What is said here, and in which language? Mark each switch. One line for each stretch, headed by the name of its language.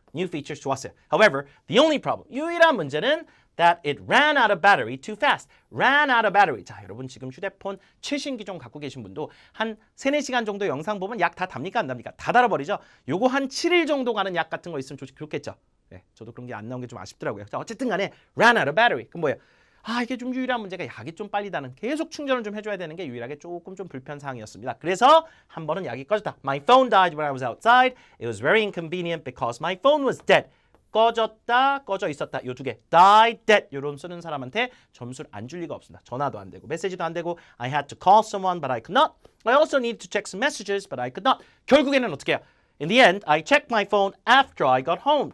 English: New features
Korean: 좋았어요.
English: However, the only problem,
Korean: 유일한 문제는
English: that it ran out of battery too fast. ran out of battery.
Korean: 자, 여러분 지금 휴대폰 최신 기종 갖고 계신 분도 한 3, 4시간 정도 영상 보면 약 다 답니까? 안 답니까? 다 달아버리죠. 요거 한 7일 정도 가는 약 같은 거 있으면 좋겠죠. 네, 저도 그런 게 안 나온 게 좀 아쉽더라고요. 자, 어쨌든 간에 ran out of battery. 그럼 뭐예요? 아, 이게 좀 유일한 문제가 약이 좀 빨리 다는 계속 충전을 좀 해줘야 되는 게 유일하게 조금 좀 불편사항이었습니다. 그래서 한 번은 약이 꺼졌다.
English: My phone died when I was outside. It was very inconvenient because my phone was dead.
Korean: 꺼졌다, 꺼져 있었다. 요 두 개. die, dead. 요런 쓰는 사람한테 점수를 안 줄 리가 없습니다. 전화도 안 되고 메시지도 안 되고
English: I had to call someone but I could not. I also needed to check some messages but I could not.
Korean: 결국에는 어떻게 해요?
English: In the end, I checked my phone after I got home.